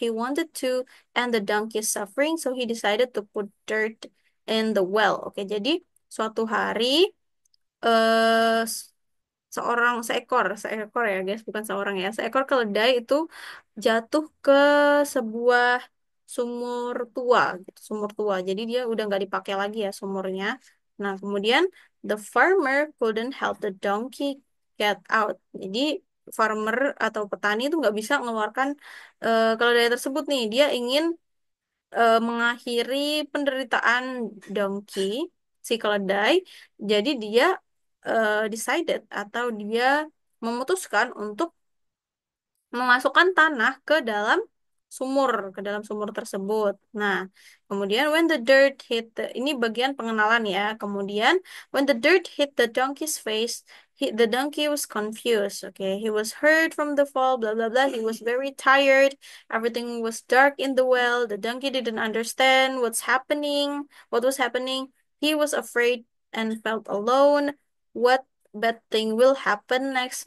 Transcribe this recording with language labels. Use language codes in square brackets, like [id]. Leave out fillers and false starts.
[en] He wanted to end the donkey's suffering, so he decided to put dirt in the well. [id] Oke, jadi suatu hari eh seekor ya guys, bukan seorang ya, seekor keledai itu jatuh ke sebuah sumur tua gitu, sumur tua, jadi dia udah nggak dipakai lagi ya sumurnya. Nah, kemudian [en] the farmer couldn't help the donkey get out, [id] jadi farmer atau petani itu nggak bisa mengeluarkan keledai tersebut nih. Dia ingin mengakhiri penderitaan donkey, si keledai. Jadi dia decided atau dia memutuskan untuk memasukkan tanah ke dalam sumur tersebut. Nah, kemudian [en] when the dirt hit [id] ini bagian pengenalan ya. [en] Kemudian when the dirt hit the donkey's face, the donkey was confused. Okay, he was hurt from the fall. Blah blah blah. He was very tired. Everything was dark in the well. The donkey didn't understand What was happening? He was afraid and felt alone. What bad thing will happen next?